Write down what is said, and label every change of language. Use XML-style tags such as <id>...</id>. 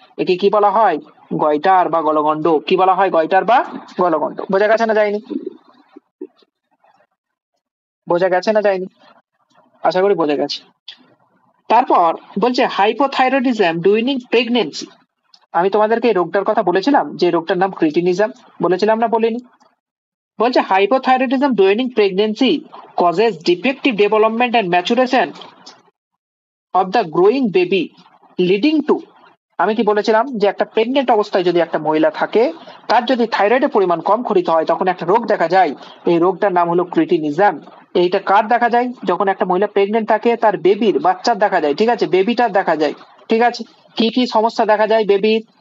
<bn>একে কি বলা হয়? গয়টার বা গলগণ্ড। কি বলা হয়? গয়টার বা গলগণ্ড। বোঝা গেছে না যায়নি? বোঝা গেছে না যায়নি? আশা করি বোঝা গেছে। তারপর বলছে হাইপোথাইরয়েডিজম ডুইনিং প্রেগনেন্সি। আমি তোমাদেরকে এই রোগটার কথা বলেছিলাম, যে রোগটার নাম ক্রিটিনিজম। বলেছিলাম না বলিনি? বলছে</bn> <en>hypothyroidism during pregnancy causes defective development and maturation of the growing baby leading to।</en> <bn>আমি কি বলেছিলাম যে একটা প্রেগনেন্ট অবস্থায় যদি একটা মহিলা থাকে, তার যদি থাইরয়েডের পরিমাণ কম খরিত হয়, তখন একটা রোগ দেখা যায়। এই রোগটার নাম হলো ক্রিটিনিজম। এইটা কার দেখা যায়? যখন একটা মহিলা প্রেগনেন্ট থাকে, তার বেবির বাচ্চার দেখা যায়। ঠিক আছে, বেবিটার দেখা যায়। ঠিক আছে, কি কি সমস্যা দেখা যায় বেবির?</bn>